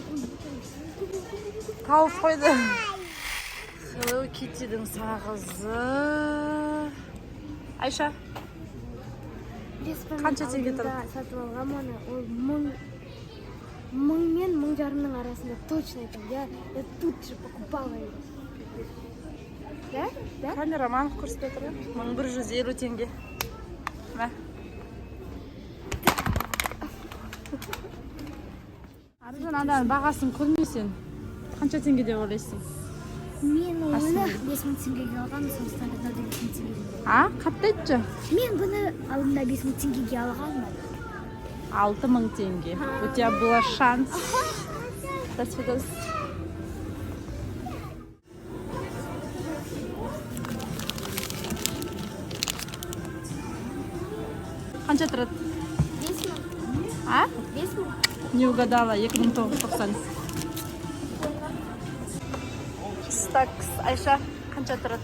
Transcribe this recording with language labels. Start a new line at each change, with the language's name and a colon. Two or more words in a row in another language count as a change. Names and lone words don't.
Kazakh: Тауып қойды. Hello Kitty'дің сағызы. Айша, қанша теңге тұрады? Сатып алғам оны, ол 1000 мен 1500 арасында точно айтам.
Russian: Я тут же покупала его. Да?
Kazakh: Камера маңыз көрсетіп отыр. 1150 теңге. Мә. Аружан ананың бағасын көрмейсің. Қанша теңге деп ойлайсың? Мен оны 5000 теңгеге алғам, сондықтан да 5000 теңгеге. А, қатты айтшы. Мен бұны алдында 5000 теңгеге алғанмын. 6000 теңге.
Russian: У тебя был шанс. До свидания.
Kazakh: Қанша тұрады? 5000. А? 5000.
Russian: Не угадала, 2990.
Kazakh: Стакс, Айша, қанша тұрады?